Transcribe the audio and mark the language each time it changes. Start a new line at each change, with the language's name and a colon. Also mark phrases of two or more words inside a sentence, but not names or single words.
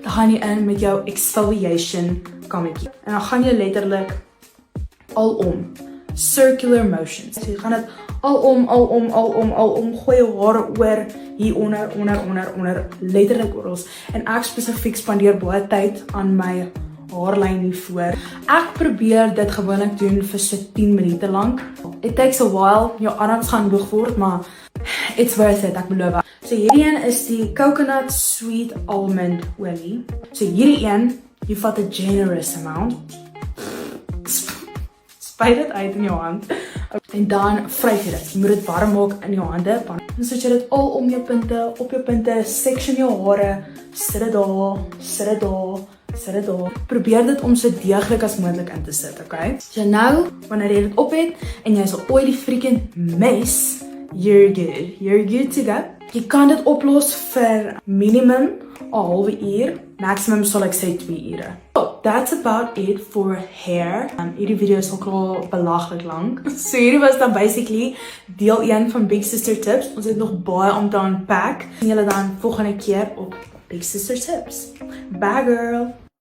Afrikaans: Dan gaan jy in met jou exfoliation kammetjie, en dan gaan jy letterlik alom,
English: circular motions.
Afrikaans: So jy gaan dit alom, gooi jou hare oor, hier onder, letterlik oor. En ek spesifiek spandeer baie tyd aan my haarlyn hier voor. Ek probeer dit gewoonlik doen vir so 10 minute lank.
English: It takes a while,
Afrikaans: jou arms gaan boeg word, maar
English: it's worth it,
Afrikaans: ek beloof. So hierdie een is die
English: coconut sweet almond
Afrikaans: olie. So hierdie een, jy vat 'n
English: generous amount.
Afrikaans: Spuit dit uit in jou hand. En dan vryf jy dit. Jy moet dit warm maak in jou hande. Dan sit jy dit al om jou punte, op jou punte, section jou hare, sit dit daar. Probeer dit om so deeglik as moontlik in te sit, okay? So nou, wanneer jy dit op het, en jy is 'n
English: oily freaking mess, you're good to go.
Afrikaans: Jy kan dit oplos vir minimum 'n halwe uur, maximum sal ek sê 2 ure.
English: So, that's about it for hair.
Afrikaans: Hierdie video is ook al belaglik lank. So hierdie was dan basically deel 1 van Big Sister Tips. Ons het nog baie om te unpack. Sien julle dan volgende keer op Big Sister Tips. Bye girl!